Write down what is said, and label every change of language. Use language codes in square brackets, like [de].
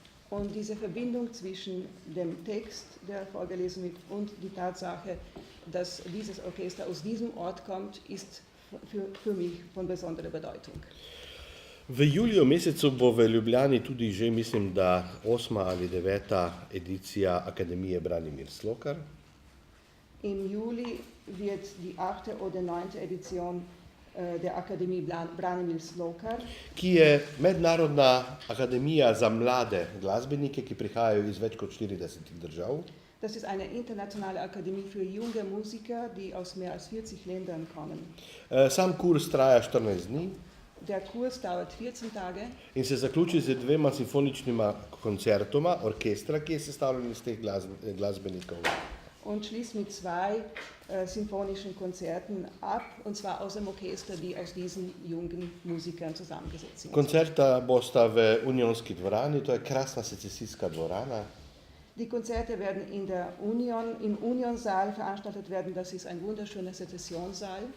[de] Und diese Verbindung zwischen dem Text, der vorgelesen wird, und die Tatsache, dass dieses Orchester aus diesem Ort kommt, ist für mich von besonderer Bedeutung. [sl] V juliju mesecu bo v Ljubljani tudi že, mislim, da 8. ali 9. edicija Akademije Branimir Slokar. [de] Im Juli wird die 8. oder 9. Edition der Akademie Branimir Slokar, [sl] Ki je mednarodna akademija za mlade glasbenike, ki prihajajo iz več kot 40 držav. [de] das ist eine internationale Akademie für junge Musiker, die aus mehr als 40 Ländern kommen. [sl] Sam kurs traja 14 dni [de] Der Kurs dauert 14 Tage [sl] in se zaključi z 2 simfoničnima koncertoma orkestra, ki je sestavljen iz teh glasbenikov. [de] und schließt mit 2 symphonischen Konzerten ab, und zwar aus dem Orchester, die aus diesen jungen Musikern zusammengesetzt sind. [sl] Koncerta bosta v Unionski dvorani, to je krasna secesijska dvorana. [de] Die Konzerte werden im Unionsaal veranstaltet werden, das ist ein wunderschöner Sezessionssaal,